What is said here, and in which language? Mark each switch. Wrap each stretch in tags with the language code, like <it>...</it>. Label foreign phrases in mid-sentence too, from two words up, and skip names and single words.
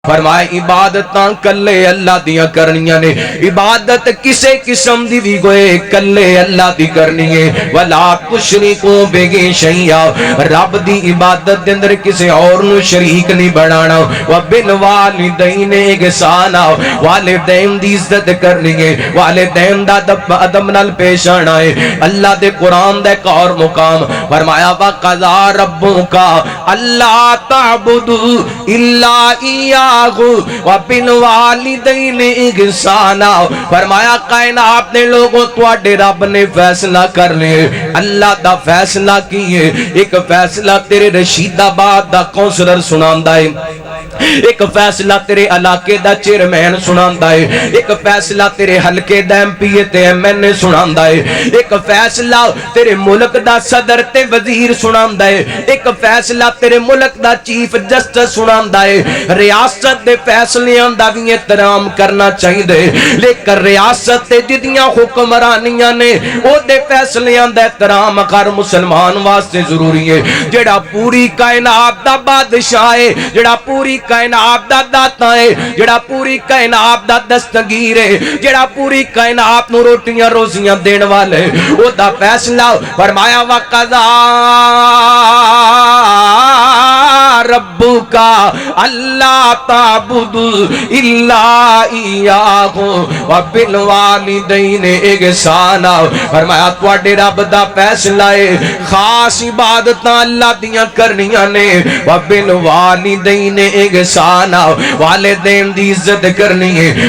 <pa>فرمائے عبادتاں کلے اللہ دیاں کرنیاں نے، عبادت کسے قسم دی بھی گوئے کلے اللہ دی کرنی ہے۔</pa> <ar>وَلَا تُشْرِكُوا بِهِ شَيْئًا،</ar> <pa>رب دی عبادت دے اندر کسے اور نو شریک نہیں بنانا۔</pa> <ar>وَبِالْوَالِدَيْنِ احسانا،</ar> <pa>والدین دی عزت کرنی ہے، والدین دا ادب نال پیش آنا ہے۔ اللہ دے قرآن دے ایک اور مقام فرمایا</pa> <ar>وَقَضَىٰ رَبُّكَ أَلَّا تَعْبُدُوا إِلَّا إِيَّاهُ وَبِالْوَالِدَيْنِ احسانا،</ar> <pa>فرمایا کائنات نے لوگوں تواڈے رب نے فیصلہ کر لے، اللہ دا فیصلہ کیے۔ ایک فیصلہ تیرے رشید آباد دا کونسلر سناندا ہے، ایک فیصلہ تیرے علاقے دا چیئرمین سناندا ہے، ایک فیصلہ تیرے حلقے دا ایم پی تے ایم این اے سناندا ہے، ایک فیصلہ تیرے ملک دا صدر تے وزیر سناندا ہے، ایک فیصلہ تیرے ملک دا چیف جسٹس سناندا ہے۔ ریاست دے فیصلیاں دا بھی احترام کرنا چاہیے، لیکن ریاست تے جدیاں حکمرانیاں نے او دے فیصلیاں دا احترام ہر مسلمان واسطے ضروری ہے۔ جڑا پوری کائنات دا بادشاہ ہے، جڑا پوری کائنات دا داتا ہے، جڑا پوری کائنات دا دستگیر ہے، جڑا پوری کائنات نو روٹیاں روزیاں دین والے، او دا فیصلہ فرمایا وَقَضَىٰ</pa> <ar>رَبُّكَ أَلَّا تَعْبُدُوا إِلَّا إِيَّاهُ وَبِالْوَالِدَيْنِ احسانا،</ar> <pa>فرمایا تواڈے رب دا فیصلہ ہے خاص عبادتاں اللہ دیاں کرنیاں نے،</pa> <ar>وَبِالْوَالِدَيْنِ احسانا،</ar> <pa>والدین دی عزت کرنی ہے۔</pa>